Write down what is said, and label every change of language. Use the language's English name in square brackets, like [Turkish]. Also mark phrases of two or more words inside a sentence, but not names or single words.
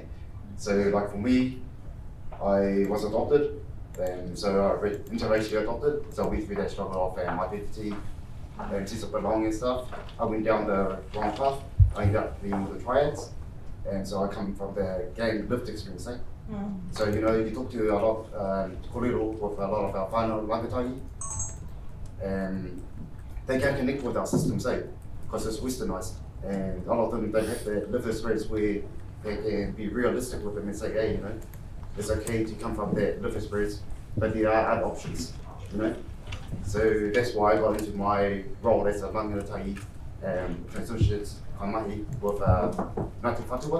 [English] So, like for me, I was adopted, so I interracially adopted. So we through that struggle of identity and sense of belonging and stuff. I went down the wrong path. I ended up being with the triads, and so I come from the gang lived experience. So you talk to a lot, kōrero with a lot of our [Māori] whānau rangatahi, [English] and they can connect with our systems, because it's westernised, and a lot of them don't have that lived experience where they can be realistic with them and say, hey, it's okay to come from that lived experience, but there are other options, So that's why I got into my role as a rangatahi transitions kamahi with Ngāti Whātua.